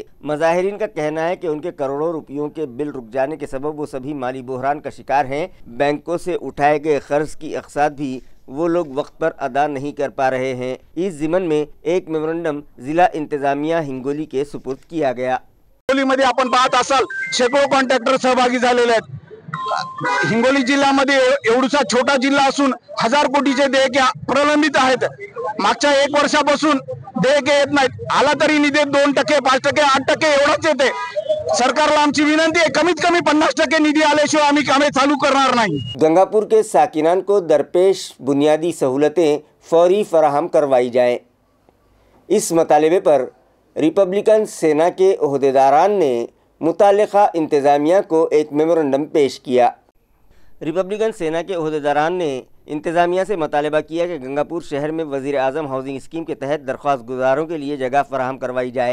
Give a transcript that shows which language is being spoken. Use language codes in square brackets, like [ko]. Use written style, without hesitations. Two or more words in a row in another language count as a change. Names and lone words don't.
[ur] مظاہرین کا کہنا ہے کہ ان کے کروڑوں روپیوں کے بل رک جانے کے سبب وہ سبھی مالی بحران کا شکار ہیں۔ بینکوں سے اٹھائے گئے قرض کی اقساط بھی وہ لوگ وقت پر ادا نہیں کر پا رہے ہیں۔ اس ضمن میں ایک میمورنڈم ضلع انتظامیہ ہنگولی کے سپرد کیا گیا۔ [mr] हिंगोलीमध्ये आपण पाहत असाल शेकडो कॉन्ट्रॅक्टर सहभागी झालेले आहेत। हिंगोली जिल्ह्यामध्ये एवढा छोटा जिल्हा असून 1000 कोटीचे देयके प्रलंबित आहेत। मागच्या 1 वर्षापासून देयके येत नाहीत। आला तरी निधी 2%, 5%, 8% एवढाच येते। सरकारला आमची विनंती आहे, कमीत कमी 50% निधी आल्याशिवाय आम्ही कामे चालू करणार नाही। [ur] گنگاپور کے ساکنان کو درپیش بنیادی سہولتیں فوری فراہم کروائی جائیں. اس مطالبے پر ریپبلکن سینا کے عہدیداران نے متعلقہ انتظامیہ کو ایک میمورنڈم پیش کیا. ریپبلکن سینا کے عہدیداران نے انتظامیہ سے مطالبہ کیا کہ گنگاپور شہر میں وزیر اعظم ہاؤسنگ اسکیم کے تحت درخواست گزاروں کے لیے جگہ فراہم کروائی جائے.